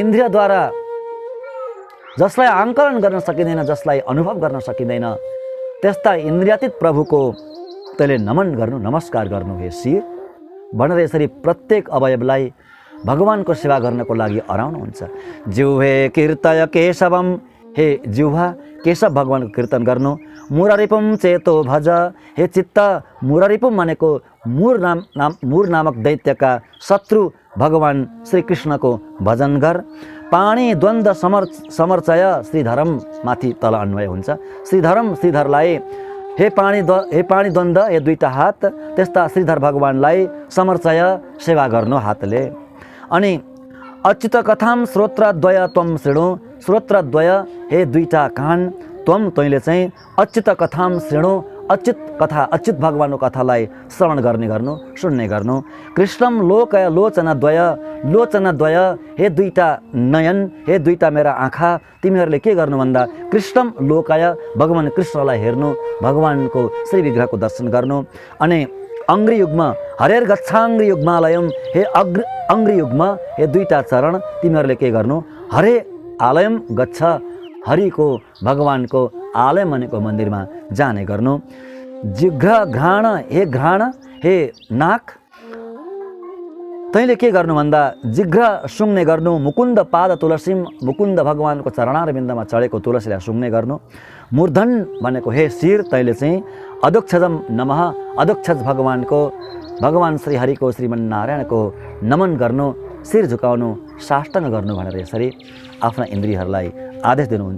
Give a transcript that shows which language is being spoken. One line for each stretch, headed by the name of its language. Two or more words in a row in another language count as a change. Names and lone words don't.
Nepali: इन्द्रियद्वारा जसलाई आङ्कलन गर्न सकिँदैन, जसलाई अनुभव गर्न सकिँदैन, त्यस्ता इन्द्रियातीत प्रभुको तैँले नमन गर्नु, नमस्कार गर्नु हे शिर भनेर यसरी प्रत्येक अवयवलाई भगवानको सेवा गर्नको लागि अराउनुहुन्छ।
Sanskrit: जिह्वे कीर्तय केशवम।
Nepali: हे जिह्वा, केशव भगवानको कीर्तन गर्नु।
Sanskrit: मुरारिपुम चेतो भज।
Nepali: हे चित्त, मुरारिपुम भनेको मुर नामक दैत्यका शत्रु भगवान श्रीकृष्णको भजन गर।
Sanskrit: पाणी द्वन्द्व समर्चय।
Nepali: श्रीधरम माथि तल अन्वय हुन्छ। श्रीधरम, श्रीधरलाई, हे
Sanskrit: पाणी द्वन्द्व,
Nepali: हे दुईटा हात, त्यस्ता श्रीधर भगवानलाई समर्चय, सेवा गर्नु हातले।
Sanskrit: अनि अच्युत कथाम श्रोत्रद्वय त्वं शृणु।
Nepali: श्रोत्रद्वय, हे दुईटा कान, त्वं, तैँले चाहिँ
Sanskrit: अच्युत कथाम शृणु।
Nepali: अच्युत कथा, अच्युत भगवानको कथालाई श्रवण गर्ने गर्नु, सुन्ने गर्नु।
Sanskrit: कृष्णम लोकय लोचनद्वय।
Nepali: लोचनद्वय, हे दुईटा नयन, हे दुईटा मेरा आँखा, तिमीहरूले के गर्नु भन्दा
Sanskrit: कृष्णम लोकय,
Nepali: भगवान कृष्णलाई हेर्नु, भगवानको श्री विग्रहको दर्शन गर्नु।
Sanskrit: अनि अङ्ग्री युग्म, हरेर गच्छाङ्ग्री युग्मालयम।
Nepali: हे
Sanskrit: अङ्ग्री युग्म,
Nepali: हे दुईटा चरण, तिमीहरूले के गर्नु?
Sanskrit: हरे आलयम गच्छ।
Nepali: हरिको, भगवानको आलय भनेको मन्दिरमा जाने गर्नु।
Sanskrit: जिघ्र घ्राण,
Nepali: हे घ्राण, हे नाक, तैँले के गर्नु भन्दा जिघ्र सुँग्ने गर्नु।
Sanskrit: मुकुन्द पाद तुलसीम।
Nepali: मुकुन्द भगवानको चरणार बिन्दमा चढेको तुलसीलाई सुँग्ने गर्नु। मूर्धन भनेको हे शिर, तैँले चाहिँ
Sanskrit: अधोक्षजम नमः।
Nepali: अधोक्षज भगवानको, भगवान श्रीहरिको, श्रीमन्नारायणको नमन गर्नु, शिर झुकाउनु, साष्टाङ्ग गर्नु भनेर यसरी आफ्ना इन्द्रियहरूलाई आदेश दिनुहुन्छ।